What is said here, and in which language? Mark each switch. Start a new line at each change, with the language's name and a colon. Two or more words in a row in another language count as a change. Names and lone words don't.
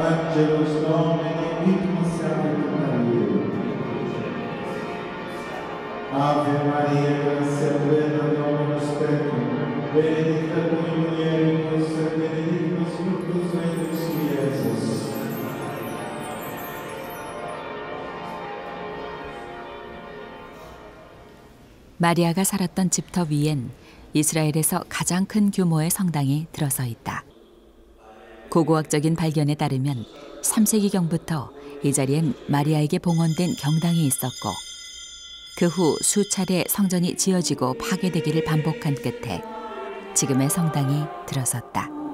Latin: angelos Domini misericordiae Maria. Ave Maria, gratia plena, Dominus tecum, benedicta tui mulieribus et benedictus fructus ventris tui, Iesus.
Korean: 마리아가 살았던 집터 위엔 이스라엘에서 가장 큰 규모의 성당이 들어서 있다. 고고학적인 발견에 따르면 3세기경부터 이 자리엔 마리아에게 봉헌된 경당이 있었고 그 후 수차례 성전이 지어지고 파괴되기를 반복한 끝에 지금의 성당이 들어섰다.